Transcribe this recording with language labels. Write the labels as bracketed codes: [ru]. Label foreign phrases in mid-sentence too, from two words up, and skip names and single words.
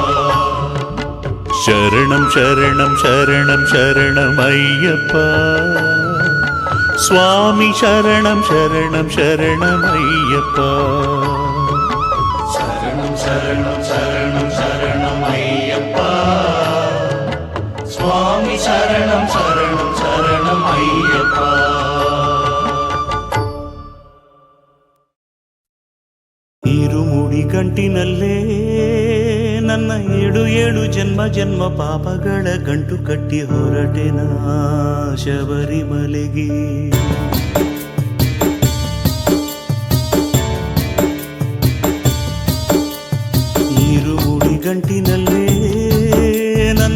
[sa] शरणं शरणं शरणं शरणमय्यप्पा स्वामी शरणं शरणं शरणमय्यप्पा शरणं शरणं शरणं शरणमय्यप्पा स्वामी शरणं शरणं शरणमय्यप्पा [kn] ಇರುಮುಡಿ ಗಂಟಿನಲ್ಲೇ ನನ್ನ ಏಳು ಏಳು ಜನ್ಮ ಜನ್ಮ ಪಾಪಗಳ ಗಂಟು ಕಟ್ಟಿ ಹೊರಟೆನ ಶಬರಿಮಲೆಗೆ ಇರುಮುಡಿ ಗಂಟಿನಲ್ಲೇ ನನ್ನ